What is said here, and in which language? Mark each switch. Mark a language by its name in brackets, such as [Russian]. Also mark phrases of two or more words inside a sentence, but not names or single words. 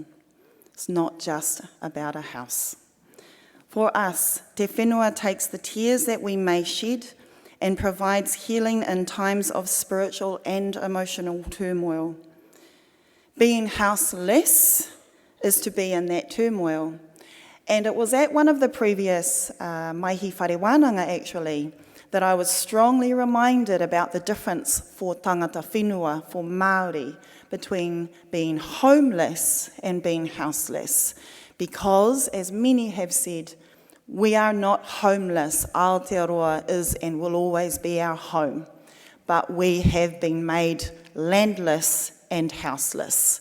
[English] It's not just about a house. For us, Te Whenua takes the tears that we may shed and provides healing in times of spiritual and emotional turmoil. Being houseless is to be in that turmoil. And it was at one of the previous Maihi Whare Wānanga actually that I was strongly reminded about the difference for [Māori] tangata whenua, [English] for Māori, between being homeless and being houseless. Because, as many have said, we are not homeless. Aotearoa is and will always be our home. But we have been made landless and houseless.